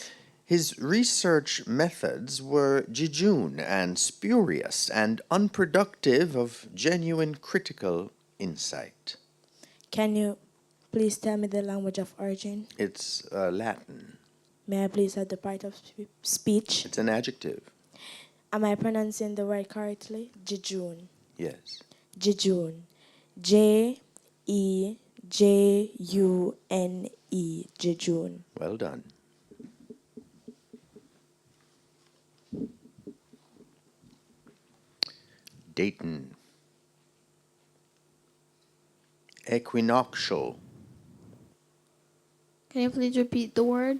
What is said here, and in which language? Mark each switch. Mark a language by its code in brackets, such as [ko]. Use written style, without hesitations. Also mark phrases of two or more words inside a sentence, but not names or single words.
[en] His research methods were jejune and spurious and unproductive of genuine critical insight. Can you please tell me the language of origin? It's Latin. May I please have the part of speech? It's an adjective. Am I pronouncing the word correctly? Jejune. Yes. Jejune. J-E-J-U-N-E. Jejune. Well done. Dayton. Equinoctial. Can you please repeat the word?